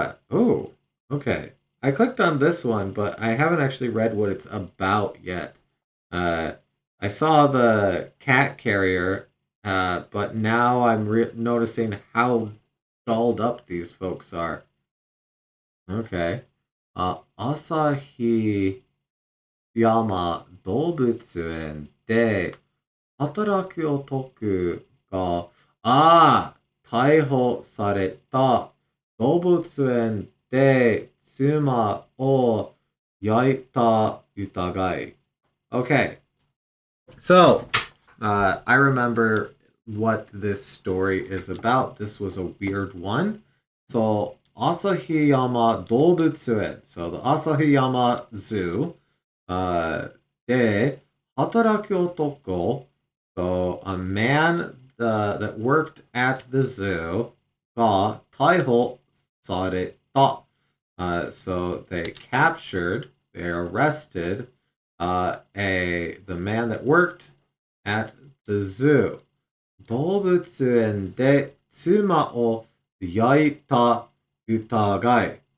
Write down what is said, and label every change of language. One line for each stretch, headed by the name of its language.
English: Oh, okay. I clicked on this one, but I haven't actually read what it's about yet. Uh, I saw the cat carrier, but now I'm noticing how dolled up these folks are. Okay.
Japanese: Asahi Yama 動物園で働く男が、逮捕された動物園で妻を焼いた疑い。
English: Okay, so I remember what this story is about. This was a weird one. So, Asahiyama Dobutsuren. So, the Asahiyama Zoo.
Japanese: De Hataraki Otoko.
English: So, a man that worked at the zoo.
Japanese: Ga Taiho Sareta.
English: So, they arrested the man that worked at the zoo.
Japanese: 動物園で妻を焼いた疑い.